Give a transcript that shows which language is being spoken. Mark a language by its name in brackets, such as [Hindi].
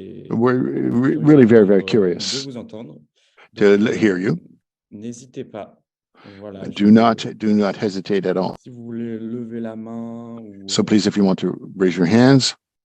[English] We're really very, very curious to hear you. [French] N'hésitez pas. Voilà, [English] do not hesitate at all. [French] Si vous voulez lever la main, [English] so please, if you want to raise your hands.